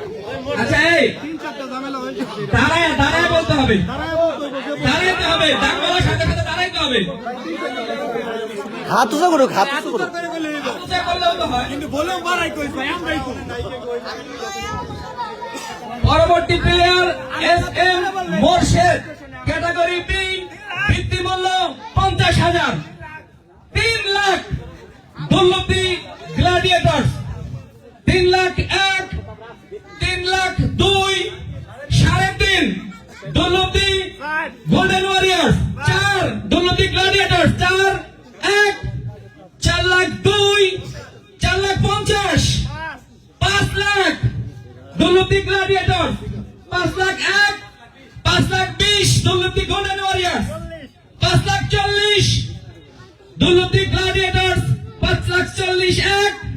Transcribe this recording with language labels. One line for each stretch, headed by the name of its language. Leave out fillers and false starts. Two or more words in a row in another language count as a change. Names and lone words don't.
Bangla: আচ্ছা এই দাঁড়ায় বলতে হবে দাঁড়াইতে হবে দাম বলার সাথে সাথে দাঁড়াইতে হবে হাত উঁচা করুক হাত উঁচা করুক হাত উঁচা করলেও তো হয় কিন্তু বলেও বাড়াই কইস ভাই আমরাই করি পরবর্তী প্লেয়ার এস এম মোরশেদ
English: category B
Bangla: ভিত্তি মূল্য 50,000 3 লাখ দুর্লভী গ্ল্যাডিয়েটর্স 3 লাখ 1 3 লাখ 2 3.5 দুর্লভী গোল্ডেন ওয়ারিয়র্স 4 দুর্লভী গ্ল্যাডিয়েটর্স 4 1 4 লাখ 2 4 লাখ 50 5 লাখ দুর্লভী গ্ল্যাডিয়েটর 5 লাখ 1 5 লাখ 20 দুর্লভী গোল্ডেন ওয়ারিয়র্স 5 লাখ 40 দুর্লভী গ্ল্যাডিয়েটর্স 5 লাখ 40 1